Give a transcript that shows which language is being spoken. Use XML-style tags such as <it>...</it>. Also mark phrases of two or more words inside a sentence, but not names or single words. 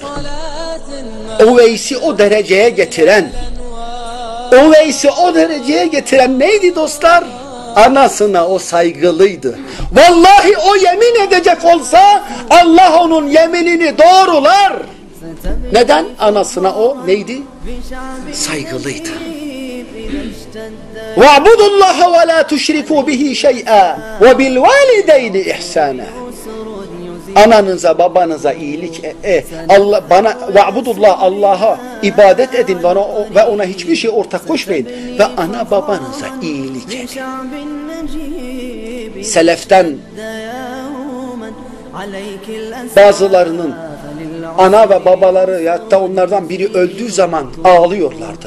<tr>Uveys'i o dereceye getiren, Uveys'i o dereceye getiren neydi dostlar? Anasına o saygılıydı. Vallahi o yemin edecek olsa Allah onun yeminini doğrular. Neden? Anasına o neydi? Saygılıydı.</tr> <ar>وَاعْبُدُوا اللّٰهَ وَلَا تُشْرِكُوا بِهِ شَيْئًا وَبِالْوَالِدَيْنِ إِحْسَانًا.</ar> <tr>Ananıza, babanıza iyilik وَاعْبُدُوا Allah'a ibadet edin ve ona hiçbir şey ortak koşmayın ve ana babanıza iyilik edin. Seleften bazılarının ana ve babaları, hatta onlardan biri öldüğü zaman ağlıyorlardı.</tr>